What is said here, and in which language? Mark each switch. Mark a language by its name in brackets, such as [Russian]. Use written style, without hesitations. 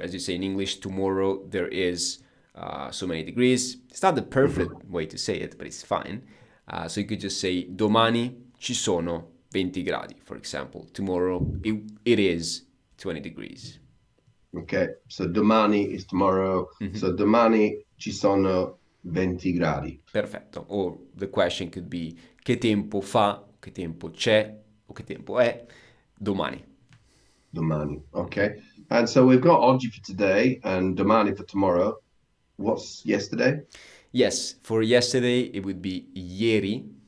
[English] As you say in English, tomorrow there is so many degrees. It's not the perfect way to say it, but it's fine. So you could just say [Italian] domani ci sono 20 gradi, [English] for example. Tomorrow it is 20 degrees. Okay, so domani is tomorrow. [Italian] So domani ci sono 20 gradi. Perfetto. [English] Or the question could be [Italian] che tempo fa, che tempo c'è, o che tempo è domani. Domani. [English] Okay. And so we've got oggi for today and domani for tomorrow. What's yesterday? Yes, for yesterday it would be ieri.